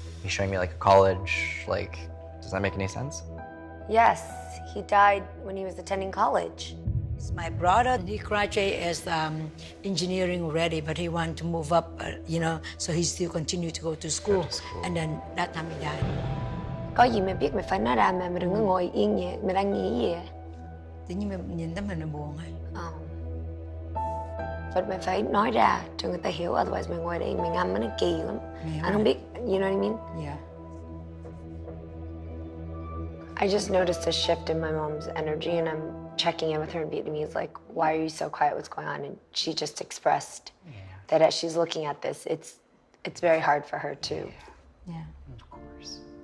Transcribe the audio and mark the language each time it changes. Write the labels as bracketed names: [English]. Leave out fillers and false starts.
[English] He's showing me like a college, like, does that make any sense? Yes, he died when he was attending college. It's my brother. He graduated as engineering already, but he wanted to move up, so he still continued to go to school. And then that time he died. [Vietnamese] Có gì mày biết mày phải nói ra mà đừng có ngồi yên vậy, mày đang nghĩ gì vậy? Tự nhiên mình nhìn tới mình là buồn ấy. [English] But [Vietnamese] mày phải nói ra cho người ta hiểu, [English] otherwise [Vietnamese] mày ngồi đây mày ngâm nó kỳ lắm. Anh không biết, [English] you know what I mean? Yeah. I just noticed a shift in my mom's energy, and I'm checking in with her in Vietnamese, like, why are you so quiet? What's going on? And she just expressed that as she's looking at this, it's very hard for her to Of course.